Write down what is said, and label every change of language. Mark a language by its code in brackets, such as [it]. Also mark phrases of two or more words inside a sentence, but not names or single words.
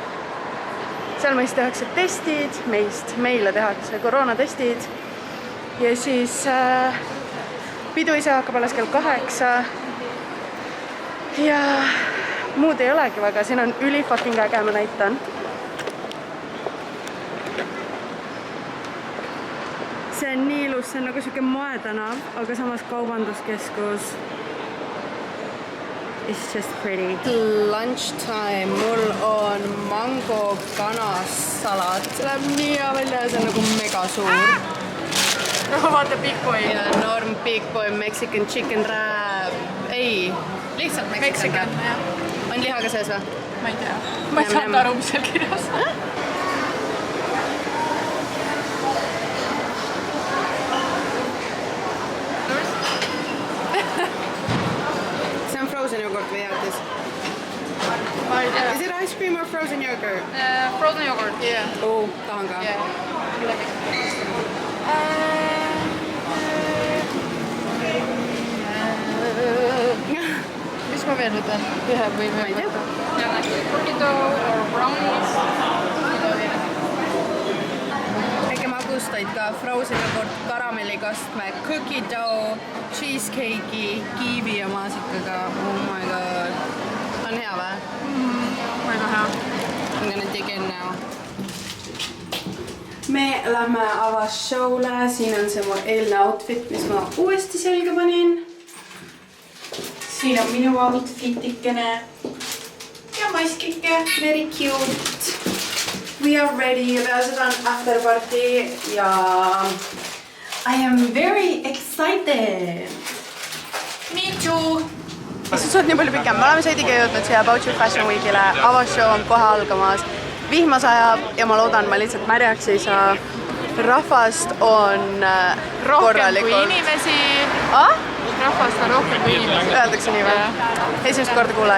[et] Seal meist tehakse testid, meile tehakse koroonatestid ja siis pidu ise hakkab alles kell 8 ja muud ei olegi väga, siin on üli fucking äge, ma näitan. See on nii ilus, see on nagu siuke moetanav, aga samas kaubanduskeskus. [en] It's just pretty. Lunchtime, [et] mul on mango kanassalat. See läheb nii hea välja ja see on nagu mega suur. No vaata Big Boy. Ja norm Big Boy, [en] Mexican chicken wrap. [et] Ei, lihtsalt Mexican. On lihaga sees või? Ma ei tea. Ma ei saanud aru, mis seal kirjas. See on [en] frozen yogurt [et] või jäätis? Ma ei tea. [en] Is it ice cream or frozen yogurt? Frozen yogurt. Yeah. [et] Tahan ka. Mis ma veel võtan? Ühe või Ma ei tea. [en] Cookie dough or brownies. [et] Väike magustaid ka, [en] frozen yogurt, karamellikastme, cookie dough, [et] cheesecake'i, kiivi ja maasikaga. [en] Oh my god. [et] On hea või? Väga hea. [en] I'm gonna dig in now. [et] Me lähme avashow'le, siin on see mu eilne outfit, mis ma uuesti selga panin. Siin on minu outfitikene ja maskike, [en] very cute. We are ready, [et] seda on [en] after party ja I am very excited. Me too. [et] See on nii palju pikem, me oleme Seidiga jõudnud siia About You Fashion Weekile, avashow on kohe algamas. Vihma sajab ja ma loodan, ma lihtsalt märjaks ei saa. Rahvast on korralikult. Rohkem kui inimesi. Rahvast on rohkem kui inimesi. Öeldakse nii või? Esimest korda kuulen.